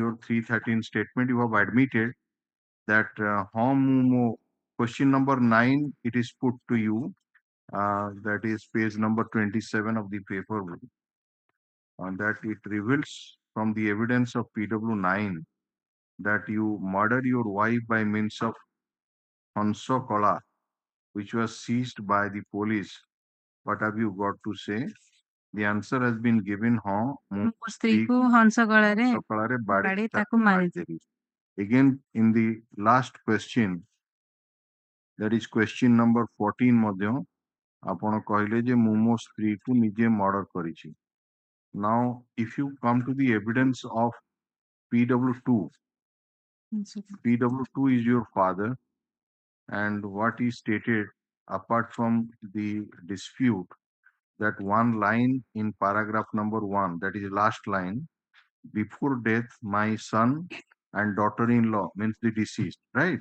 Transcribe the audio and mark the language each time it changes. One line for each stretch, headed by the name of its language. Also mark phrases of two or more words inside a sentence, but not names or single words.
English: your 313 statement, you have admitted that question number 9, it is put to you, that is page number 27 of the paper, that it reveals from the evidence of PW9 that you murdered your wife by means of Hanso Kola, which was seized by the police. What have you got to say? The answer has been given.
Odia: ସ୍ତ୍ରୀକୁ ହଂସ କଳାରେ ବାଡେଇ ତାକୁ ମାରିଦେବି.
English: Again, in the last question, that is question number 14
Odia: ମଧ୍ୟ ଆପଣ କହିଲେ ଯେ ମୁଁ ମୋ ସ୍ତ୍ରୀକୁ ନିଜେ ମର୍ଡର କରିଛି.
English: Now, if you come to the evidence of PW2, PW2 is your father, and what he stated, apart from the dispute, that one line in paragraph number 1, that is last line, before death, my son and daughter-in-law, means the deceased, right?